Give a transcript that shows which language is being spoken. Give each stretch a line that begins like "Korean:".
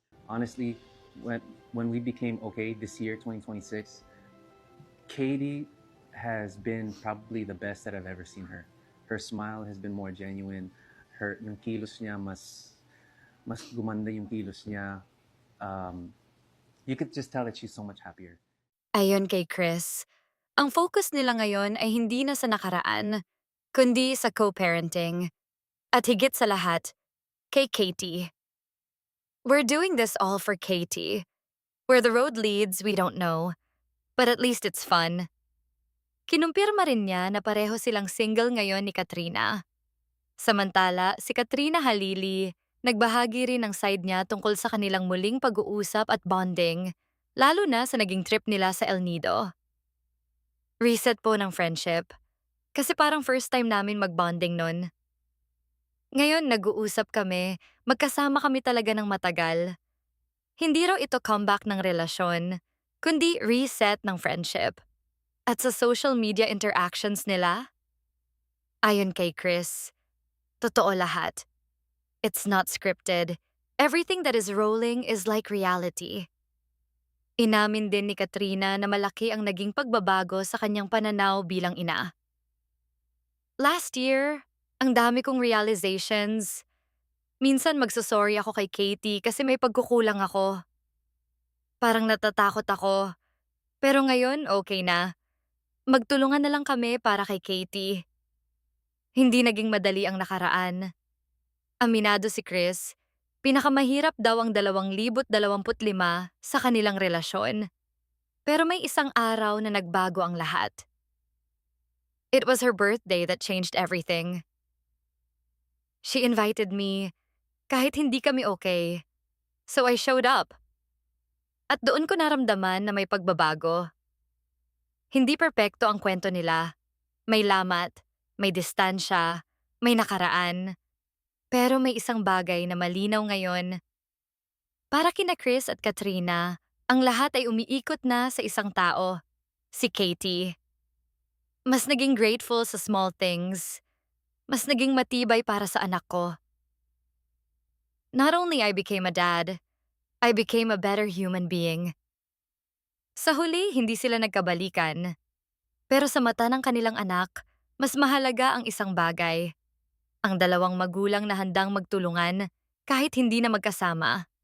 English: Honestly, when we became okay this year, 2026, Katie has been probably the best that I've ever seen her. Her smile has been more genuine.
Filipino: Yung kilos niya, mas gumanda yung kilos niya.
English: You could just tell that she's so much happier.
Filipino: Ayon kay Chris, ang focus nila ngayon ay hindi na sa nakaraan, kundi sa co-parenting. At higit sa lahat, kay Katie.
English: We're doing this all for Katie. Where the road leads, we don't know. But at least it's fun.
Filipino: Kinumpirma rin niya na pareho silang single ngayon ni Katrina. Samantala, si Katrina Halili, nagbahagi rin ng side niya tungkol sa kanilang muling pag-uusap at bonding, lalo na sa naging trip nila sa El Nido. Reset po ng friendship. Kasi parang first time namin mag-bonding nun. Ngayon nag-uusap kami, magkasama kami talaga ng matagal. Hindi raw ito comeback ng relasyon, kundi reset ng friendship. At sa social media interactions nila, ayon kay Chris, totoo lahat.
English: It's not scripted. Everything that is rolling is like reality.
Filipino: Inamin din ni Katrina na malaki ang naging pagbabago sa kanyang pananaw bilang ina.
English: Last year,
Filipino: ang dami kong realizations. Minsan magsasorry ako kay Katie kasi may pagkukulang ako. Parang natatakot ako. Pero ngayon, okay na. Magtulungan na lang kami para kay Katie. Hindi naging madali ang nakaraan. Aminado si Chris, pinakamahirap daw ang 2025 sa kanilang relasyon. Pero may isang araw na nagbago ang lahat.
English: It was her birthday that changed everything. She invited me,
Filipino: kahit hindi kami okay.
English: So I showed up.
Filipino: At doon ko naramdaman na may pagbabago. Hindi perpekto ang kwento nila. May lamat, may distansya, may nakaraan. Pero may isang bagay na malinaw ngayon. Para kina Chris at Katrina, ang lahat ay umiikot na sa isang tao, si Katie. Mas naging grateful sa small things. Mas naging matibay para sa anak ko.
English: Not only I became a dad, I became a better human being.
Filipino: Sa huli, hindi sila nagkabalikan. Pero sa mata ng kanilang anak, mas mahalaga ang isang bagay. Ang dalawang magulang na handang magtulungan kahit hindi na magkasama.